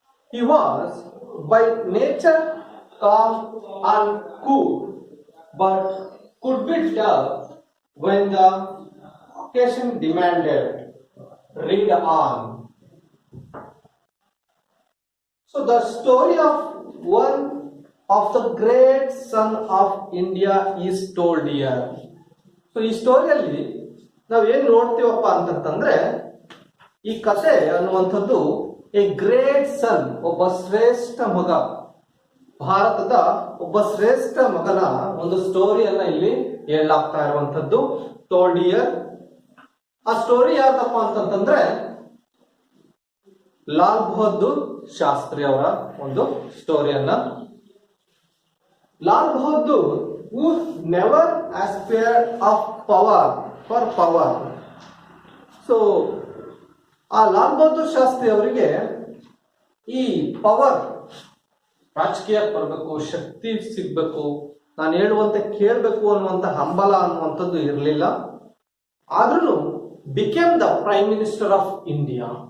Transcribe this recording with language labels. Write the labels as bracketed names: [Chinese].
[English] He was by nature calm and cool, but could be tough when the occasion demanded. Read on. So the story of one of the great son of India is told here. [Kannada] So ಈ ಸ್ಟೋರಿಯಲ್ಲಿ ನಾವು ಏನ್ ನೋಡ್ತೀವಪ್ಪ ಅಂತಂದ್ರೆ ಈ ಕಥೆ ಅನ್ನುವಂಥದ್ದು [English] a great son, [Kannada] ಒಬ್ಬ ಶ್ರೇಷ್ಠ ಮಗ, ಭಾರತದ ಒಬ್ಬ ಶ್ರೇಷ್ಠ ಮಗನ ಒಂದು ಸ್ಟೋರಿಯನ್ನ ಇಲ್ಲಿ ಹೇಳಲಾಗ್ತಾ ಇರುವಂತದ್ದು [English] Told here. [Kannada] ಆ ಸ್ಟೋರಿ ಯಾವ್ದಪ್ಪ ಅಂತಂದ್ರೆ ಲಾಲ್ ಬಹದ್ದೂರ್ ಶಾಸ್ತ್ರಿ ಅವರ ಒಂದು ಸ್ಟೋರಿಯನ್ನ. [English] Lal Bahadur who never aspired of power for power. [Kannada] So ಆ ಲಾಲ್ ಬಹದ್ದೂರ್ ಶಾಸ್ತ್ರಿ ಅವರಿಗೆ ಈ ಪವರ್, ರಾಜಕೀಯಕ್ಕೆ ಬರಬೇಕು, ಶಕ್ತಿ ಸಿಗ್ಬೇಕು, ನಾನು ಹೇಳುವಂತೆ ಕೇಳಬೇಕು ಅನ್ನುವಂತ ಹಂಬಲ ಅನ್ನುವಂಥದ್ದು ಇರಲಿಲ್ಲ. ಆದ್ರೂ [English] Became the prime minister of India.